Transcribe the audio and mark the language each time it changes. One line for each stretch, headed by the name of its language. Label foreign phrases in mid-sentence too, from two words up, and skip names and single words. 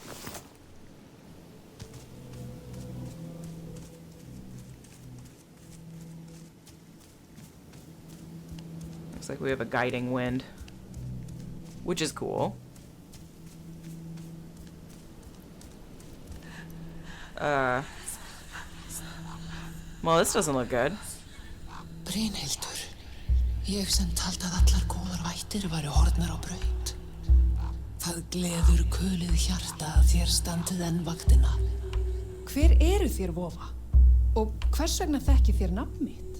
English: Looks like we have a guiding wind, which is cool. Well, this doesn't look good.
Icelandic: Brynhildur, ég sem taldi að allar góðar vættir væru horfnar á braut. Það gleður kulið hjarta að þér standið enn vaktina. Hver eru þér, vofa? Og hvers vegna þekki þér nafn mitt?